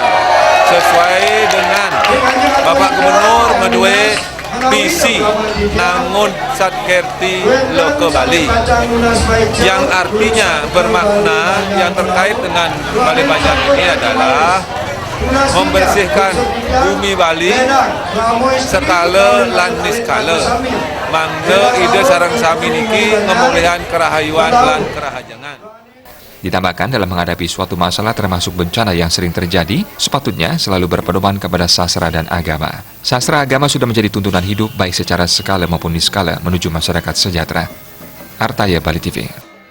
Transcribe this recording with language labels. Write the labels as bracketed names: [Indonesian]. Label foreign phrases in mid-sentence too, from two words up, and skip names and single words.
[Indonesian] Sesuai dengan Bapak Gubernur Medue visi Nangun Satkerti Loka Bali, yang artinya bermakna yang terkait dengan Balai Banjar ini adalah membersihkan bumi Bali [Balinese] skala lan niskala. Mangga ide sareng sami niki ngemulihan kerahayuan lan kerahajangan. [Indonesian] Ditambahkan dalam menghadapi suatu masalah termasuk bencana yang sering terjadi, sepatutnya selalu berpedoman kepada sastra dan agama. Sastra agama sudah menjadi tuntunan hidup baik secara skala maupun niskala menuju masyarakat sejahtera. Artaya Bali TV.